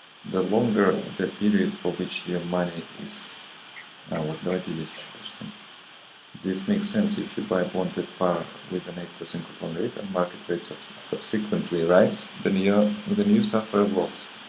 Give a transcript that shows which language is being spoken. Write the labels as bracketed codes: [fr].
[en] The longer the period for which your money is... [ru] вот давайте здесь еще прочитаем. [en] This makes sense if you buy bond at par with an 8% coupon rate and market rates subsequently rise, then you suffer a loss.